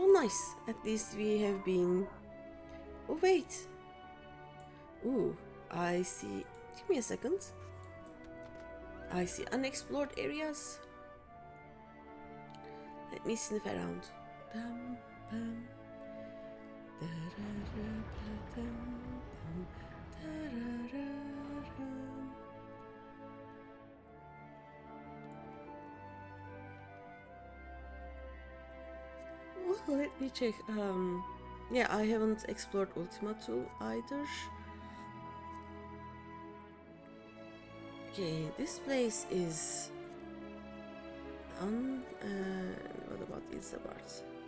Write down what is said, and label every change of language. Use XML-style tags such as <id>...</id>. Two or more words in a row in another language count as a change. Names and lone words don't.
<en>Nice. At least we have been... Oh, wait. Ooh, I see... Give me a second. I see unexplored areas. Let me sniff around. Dum, bum. Da-da-da-ba-dum, dum, da-da-da-dum. Well, let me check. Yeah, I haven't explored Ultima Thule either. Okay, this place is what about Isabart?</en>